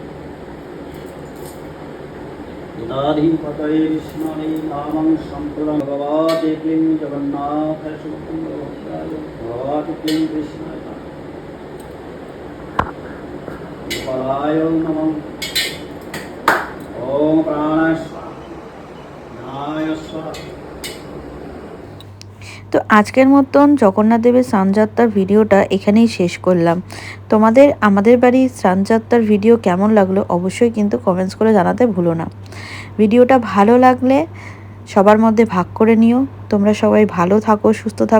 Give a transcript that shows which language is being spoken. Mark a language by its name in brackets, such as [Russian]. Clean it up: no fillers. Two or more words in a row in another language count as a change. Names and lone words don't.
[Sanskrit] गीताधिपतये विष्णवे नामं सम्प्रदं भगवते क्लीं जगन्नाथाय सुभद्राय भगवते क्लीं कृष्णाय गोपालाय नमः ओम प्राणाय स्वाहा। [Bangla] তো আজকের মতন জগন্নাথ দেবের স্নানযাত্রার ভিডিওটা এখানেই শেষ করলাম। তোমাদের আমাদের বাড়ির স্নানযাত্রার ভিডিও কেমন লাগলো অবশ্যই কিন্তু কমেন্টস করে জানাতে ভুলো না। ভিডিওটা ভালো লাগলে সবার মধ্যে ভাগ করে নিও। তোমরা সবাই ভালো থাকো, সুস্থ থাকো।